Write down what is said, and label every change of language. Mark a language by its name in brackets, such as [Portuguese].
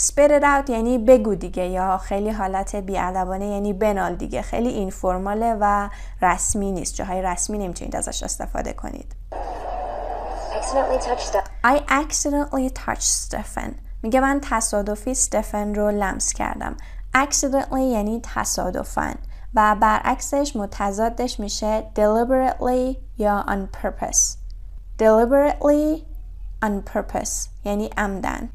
[Persian] Spit it out یعنی بگو دیگه، یا خیلی حالت بیادبانه یعنی بنال دیگه. خیلی اینفورماله و رسمی نیست. جاهای رسمی نمیتونید ازش استفاده کنید. [English] I accidentally touched Stefan. [Persian] میگه من تصادفی استفن رو لمس کردم. Accidentally یعنی تصادفاً و برعکسش متضادش میشه deliberately یا on purpose. Deliberately on purpose یعنی عمدن.